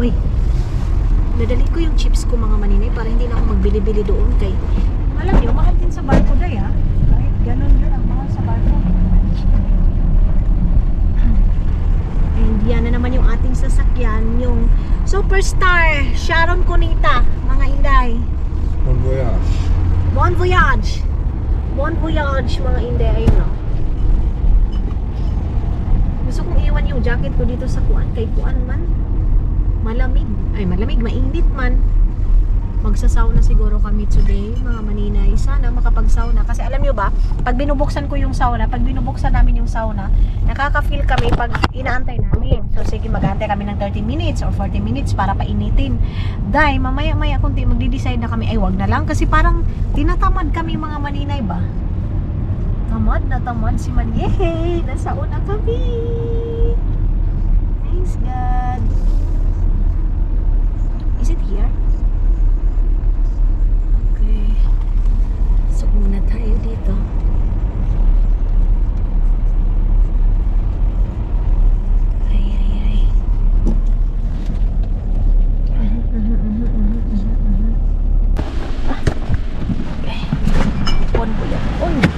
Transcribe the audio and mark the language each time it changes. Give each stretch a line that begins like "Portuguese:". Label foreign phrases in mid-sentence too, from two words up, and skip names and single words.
Filipino: Uy, dadalhin ko yung chips ko mga maninay para hindi na ako magbili-bili doon. Kay, alam nyo, mahal din sa barko day ha. Kahit ganun yun ang mahal sa barko. And yan na naman yung ating sasakyan. Yung Superstar Sharon Cunita, mga inday.
French: Bon voyage. Bon voyage. Bon voyage
Filipino: mga inday. Ayun o. Gusto kong iwan yung jacket ko dito sa kuan. Kay kuan man malamig. Ay malamig, mainit man. Magsasauna siguro kami today mga maninay. Sana makapag-sauna. Kasi alam nyo ba, pag binubuksan ko yung sauna, pag binubuksan namin yung sauna, nakaka-feel kami pag inaantay namin. So sige, mag-aantay kami ng 30 minutes or 40 minutes para painitin. Dahil mamaya-maya kunti magdi-decide na kami, ay wag na lang. Kasi parang tinatamad kami mga maninay ba? Tamad na tamad si man. Yay! Nasauna kami!
English: Thanks God! Is it here? Okay.
Filipino: So muna tayo dito. Ay. Okay. Pon po yan. Pon.